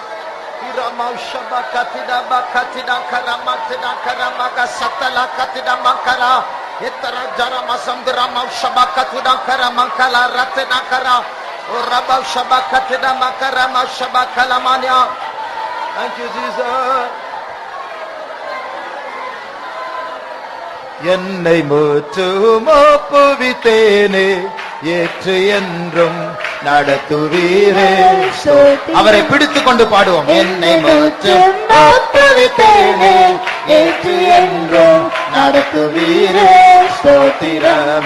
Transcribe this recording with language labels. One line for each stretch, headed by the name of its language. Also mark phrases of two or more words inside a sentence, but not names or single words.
English: Iramau shabakatida bakatida karamatida karamaga satala katida mankara. Etara jarama samdramau shabakatida karamankala ratena kara. Orabau shabakatida makarama shabakalamania. Thank you, Jesus.
Tamil: என்னை முற்றும் ஒப்புவித்தேனே ஏற்று என்றும் நடத்துவீரே. அவரை பிடித்துக் கொண்டு பாடுவோம். என்னை முற்றும் ஒப்புவித்தேனே ஏற்று என்றும் நடத்துவீரே ஸ்தோத்திரம்.